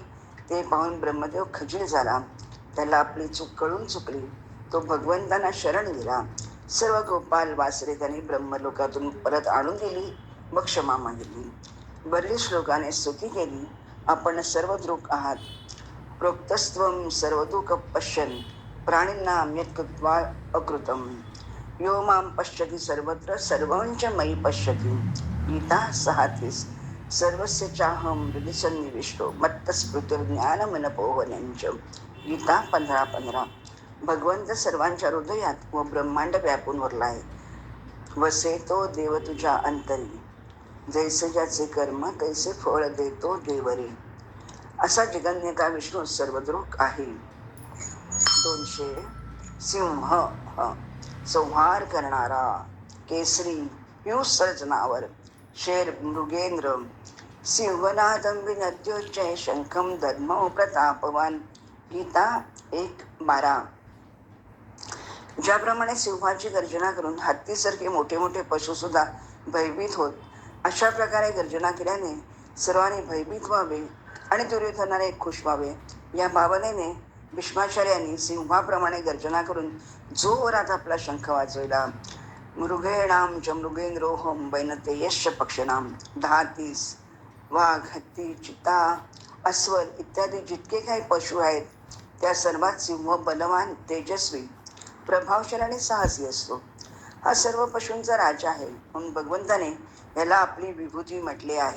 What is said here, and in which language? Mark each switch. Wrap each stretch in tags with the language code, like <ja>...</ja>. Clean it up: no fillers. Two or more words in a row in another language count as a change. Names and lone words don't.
<mr>ते पाहून ब्रह्मदेव खजील झाला. त्याला आपली चूक कळून चुकली. तो भगवंतांना शरण गेला. सर्व गोपाल वासरे त्यांनी ब्रह्मलोकातून परत आणून दिली व क्षमा मागितली. वरील श्लोकाने स्तुती केली. आपण सर्व दृक् आहात.</mr> <sa>प्रोक्तस्त्वं सर्वदुःख पश्यन् प्राणिनां यत्कृत्वा अकृतं यो मां पश्यति सर्वत्र सर्वं च मयि पश्यति.</sa> <mr>गीता 6:30.</mr> <sa>सर्वस्य चाहं हृदि सन्निविष्टो मत्तस्मृतिर्ज्ञानमनपोहनञ्च.</sa> <mr>गीता 15:15. भगवंत सर्वांच्या हृदयात व ब्रह्मांड व्यापून उरला आहे. वसे तो देव तुझ्या अंतरी, जैसे ज्याचे कर्म तैसे फळ देतो देवरी. असा जगन्नेता विष्णू सर्वदृक् आहे. 200 सिंह संहार करणारा, केसरी हिंसर्जनावर, शेर मृगेंद्र,</mr> <sa>सिंहनादं विनद्योच्चय शंखं दद्मौ प्रतापवान.</sa> <mr>गीता 1:12. ज्याप्रमाणे सिंहाची गर्जना करून हत्तीसारखे मोठे मोठे पशु सुद्धा भयभीत होत, अशा प्रकारे गर्जना केल्याने सर्वांनी भयभीत व्हावे आणि दुर्योधनाने खुश व्हावे. या भावनेने भीष्माचार्यांनी सिंहाप्रमाणे गर्जना करून जोरात आपला शंख वाजवला.</mr> <sa>मृगेणाम च मृगेंद्रोहम वैनते यश पक्षणाम.</sa> <mr>10-30 वाघ, हत्ती, चिता, अस्वल इत्यादी जितके काही पशु आहेत त्या सर्वात सिंह बलवान, तेजस्वी, प्रभावशाली आणि साहसी असतो. हा सर्व पशूंचा राजा आहे, म्हणून भगवंताने याला आपली विभूती म्हटले आहे.</mr>